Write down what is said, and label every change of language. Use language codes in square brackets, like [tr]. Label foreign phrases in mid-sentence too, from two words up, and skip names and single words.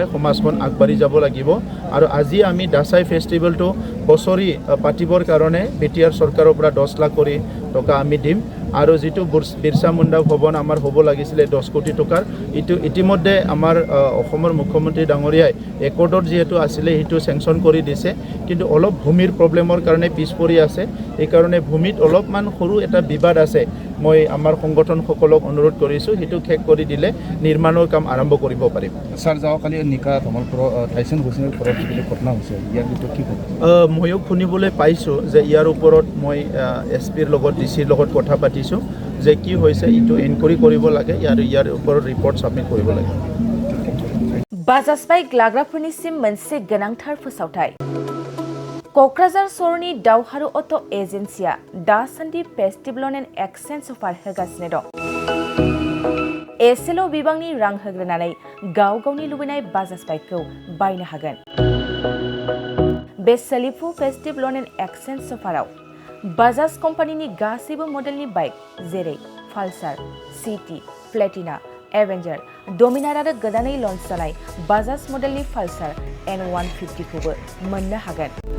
[as] সমাজখন আগবাঢ়ি যাব লাগিব আৰু আজি আমি দাসাই ফেষ্টিভেলটো বছৰি পাতিবৰ কাৰণে বিটিআৰ চৰকাৰৰ পৰা 10 লাখ কৰি টকা আমি দিম আৰু যিটো বিৰছা মুণ্ডা ভৱন আমাৰ হ'ব লাগিছিলে 10 কোটি টকাৰ এইটো ইতিমধ্যে আমাৰ অসমৰ মুখ্যমন্ত্ৰী ডাঙৰীয়াই একৰ্ডত যিহেতু আছিলে সেইটো চেংচন কৰি দিছে কিন্তু অলপ ভূমিৰ প্ৰব্লেমৰ কাৰণে পিছ পৰি আছে এইকাৰণে ভূমিত অলপমান সৰু এটা বিবাদ আছে মই আমাৰ সংগঠনসকলক অনুৰোধ কৰিছোঁ সেইটো শেষ কৰি দিলে নিৰ্মাণৰ কাম আৰম্ভ কৰিব পাৰিম ছাৰ যোৱাকালি নিকা ধমলপুৰ ঠাইচন ঘোষণাৰ ওপৰত যিটো ঘটনা হৈছে ইয়াৰ বিষয়ে কি ক'ব ময়ো শুনিবলৈ পাইছোঁ যে ইয়াৰ ওপৰত মই এছপিৰ লগত ডিচিৰ লগত কথা পাতিছোঁ যে কি হৈছে এইটো এনকুৱাৰী কৰিব লাগে আৰু ইয়াৰ ওপৰত [en] report submit [as] কৰিব লাগে [brx] बाजास्पाइ ग्लाग्राफोरनिसिम मोनसे गोनांथार फोसावथाय क'क्राझार सहरनि दावहारु अट' एजेन्सिया दासान्दि [en] festival and exchange offer [brx] होगासिनो दं एसेल' बिबांनि रां होग्रोनानै गाव गावनि लुबैनाय बाजाज बाइकखौ बायनो हागोन बे सोलिफु [en] festival and exchange [brx] अफाराव बाजाज कम्पानिनि गासैबो मडेलनि बाइक जेरै पालसार सिटी प्लेटिना एवेंजर डमिनार आरो गोदानै लन्च जानाय बाजाज मडेलनि पालसार N150 खौबो मोननो हागोन